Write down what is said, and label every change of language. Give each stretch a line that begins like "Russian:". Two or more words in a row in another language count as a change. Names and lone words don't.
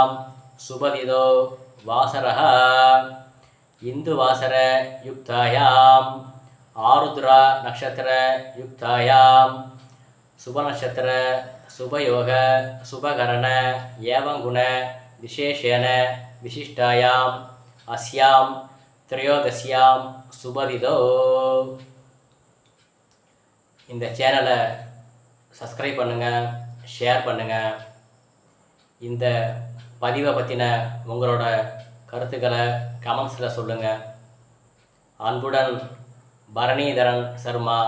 Sanskrit: शुभदिनौ वासरः इंदुवासर युक्तायां आरुद्रा नक्षत्र युक्तायां शुभ नक्षत्र शुभयोग शुभकरण एवं गुण विशेषेण विशिष्टायां अस्यां त्रयोदश्यां शुभदिनौ
Tamil: இந்த சேனலை சப்ஸ்கிரைப் பண்ணுங்கள், ஷேர் பண்ணுங்கள். இந்த பதிவை பற்றின உங்களோட கருத்துக்களை கமெண்ட்ஸில் சொல்லுங்கள். அன்புடன் பரணிதரன் சர்மா.